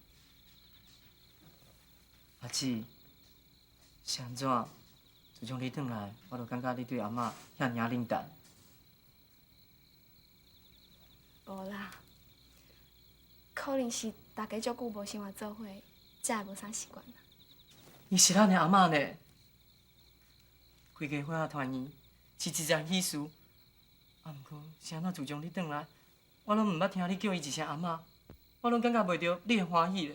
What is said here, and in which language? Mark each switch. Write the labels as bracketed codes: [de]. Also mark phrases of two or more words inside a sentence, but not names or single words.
[nan] 阿姊，是安怎？自从你转来，我就感觉你对阿嬷遐尔冷淡。无啦，可能是大家足久无生活做伙，才会无啥习惯啦。你是咱的阿嬷呢？规家伙仔团圆是一件喜事，啊，毋过是安怎自从你转来，我拢毋捌听你叫伊一声阿嬷，我拢感觉袂到你的欢喜咧。